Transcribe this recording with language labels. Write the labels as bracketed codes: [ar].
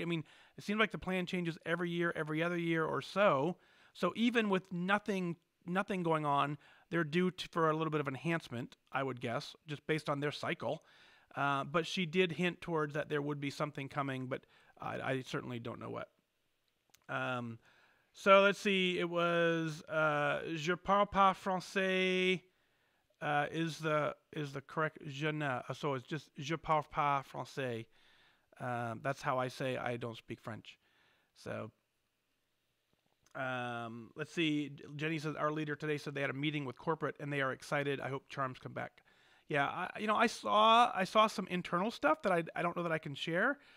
[en] It seems like the plan changes every year, every other year or so. So even with nothing going on, they're due for a little bit of enhancement, I would guess, just based on their cycle. But she did hint towards that there would be something coming, but I certainly don't know what. So let's see. It was [fr] je parle pas français. [en] Is the correct [fr] je ne? [en] So it's just [fr] je parle pas français. [en] That's how I say I don't speak French. So let's see. Jenny says our leader today said they had a meeting with corporate and they are excited. I hope charms come back. Yeah, I saw some internal stuff that I don't know that I can share.